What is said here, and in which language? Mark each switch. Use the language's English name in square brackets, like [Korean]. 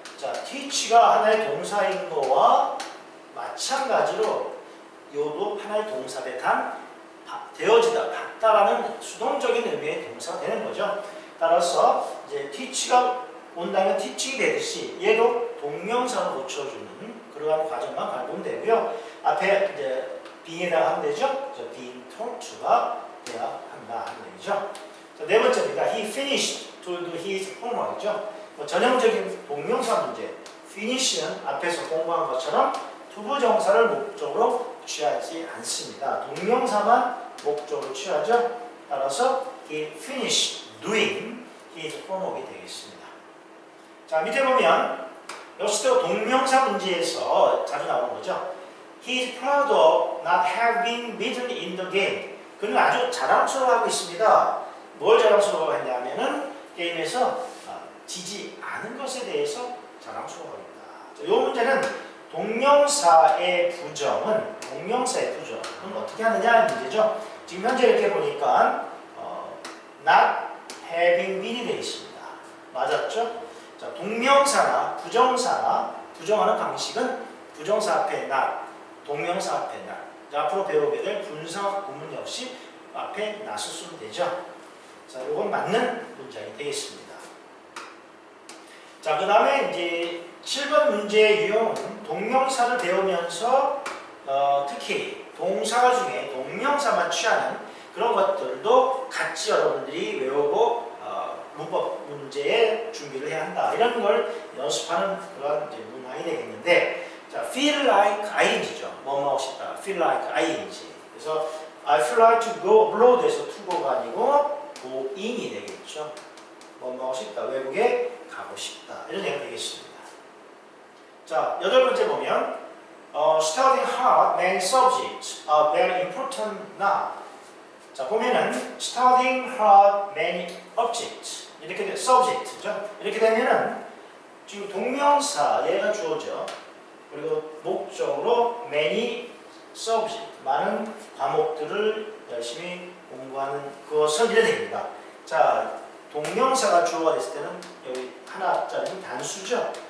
[Korean] 자, teach가 하나의 동사인 거와 마찬가지로 요도 하나의 동사대 단 되어지다, 받다라는 수동적인 의미의 동사가 되는 거죠. 따라서 이제 teach가 온다면 teaching이 되듯이 얘도 동명사로 고쳐주는 그러한 과정만 밟으면 되고요. 앞에 이제 being에다가 하면 되죠. 그래서 [English] being taught [Korean] 가 돼야 한다 하는 얘기죠. 자, 네 번째입니다. [English] He finished to do his homework이죠. [Korean] 전형적인 동명사 문제. finish는 앞에서 공부한 것처럼 투부정사를 목적으로 취하지 않습니다. 동명사만 목적으로 취하죠. 따라서 [English] he finished doing his homework이 [Korean] 되겠습니다. 자, 밑에 보면 역시도 동명사 문제에서 자주 나오는 거죠. He is proud of not having beaten in the game. 그는 아주 자랑스러워하고 있습니다. 뭘 자랑스러워했냐면은 게임에서 지지 않은 것에 대해서 자랑스러워합니다. 이 문제는 동명사의 부정은 어떻게 하느냐 이 문제죠. 지금 현재 이렇게 보니까 [English] not having been [Korean] 이 되어 있습니다. 맞았죠? 자, 동명사나 부정사나 부정하는 방식은 부정사 앞에 not, 동명사 앞에 not. 자, 앞으로 배우게 될 분사 구문 역시 앞에 not을 쓰면 되죠. 자, 이건 맞는 문장이 되겠습니다. 자, 그 다음에 이제 7번 문제의 유형은 동명사를 배우면서 특히 동사 중에 동명사만 취하는 그런 것들도 같이 여러분들이 외우고 문법 문제에 준비를 해야 한다. 이런 걸 연습하는 그런 이제 문항이 되겠는데, 자, [English] feel like ing [Korean] 죠. 뭐 하고 싶다. [English] feel like ing. [Korean] 그래서 [English] I feel like to go abroad에서 to go가 [Korean] 아니고 [English] go in이 [Korean] 되겠죠. 뭐 하고 싶다. 외국에 가고 싶다. 이런 얘기가 되겠습니다. [English] 자, 8번째 보면 studying hard many subjects are very important now. [Korean] 자, 보면은 [English] studying hard many objects [Korean] 이렇게 subject죠. 이렇게 되면은 지금 동명사 얘가 주어져. 그리고 목적으로 many subject 많은 과목들을 열심히 공부하는 그것은 이래 됩니다. 자, 동명사가 주어가 됐을 때는 여기 하나짜리 단수죠.